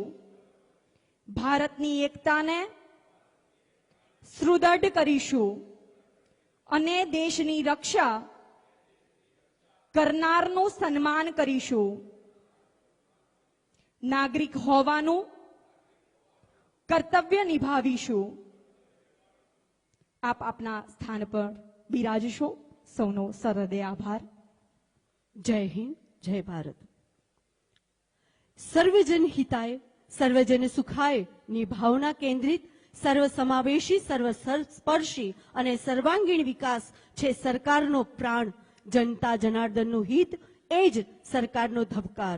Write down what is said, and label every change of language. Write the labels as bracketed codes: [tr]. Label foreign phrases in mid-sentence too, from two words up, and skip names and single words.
[gu] ભારતની એકતાને સુદૃઢ કરીશું અને દેશની રક્ષા કરનારનું સન્માન કરીશું। નાગરિક હોવાનું કર્તવ્ય નિભાવીશું। આપ આપના સ્થાન પર બિરાજશો। સૌનો સરહૃદય આભાર। [hi] जय हिंद, जय भारत। [sa] सर्वजन हिताय सर्वजन सुखाय [gu] ની ભાવના કેન્દ્રિત સર્વસમાવેશી સર્વસ્પર્શી અને સર્વાંગીણ વિકાસ છે સરકારનો પ્રાણ। જનતા જનાર્દનનું હિત એ જ સરકારનો ધબકાર।